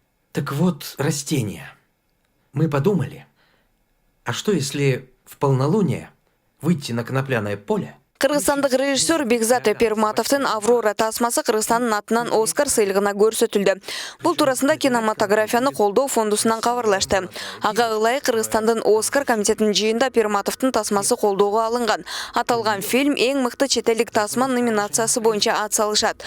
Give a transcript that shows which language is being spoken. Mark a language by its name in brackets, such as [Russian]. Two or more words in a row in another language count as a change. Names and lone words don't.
[Russian] Так вот, растения. Мы подумали, а что если в полнолуние выйти на конопляное поле? [Kyrgyz] Кыргызстандык режиссер Бекзат Эпирматовдун «Аврора» тасмасы Кыргызстандын атынан Оскар сыйлыгына көрсөтүлдү. Бул туурасында кинематографияны колдоо фондусунан кабарлашты. Ага ылайык Кыргызстандын Оскар комитетинин жыйында Эпирматовдун тасмасы колдоого алынган. Аталган фильм эң мыкты чет элдик тасма номинациясы боюнча ат салышат.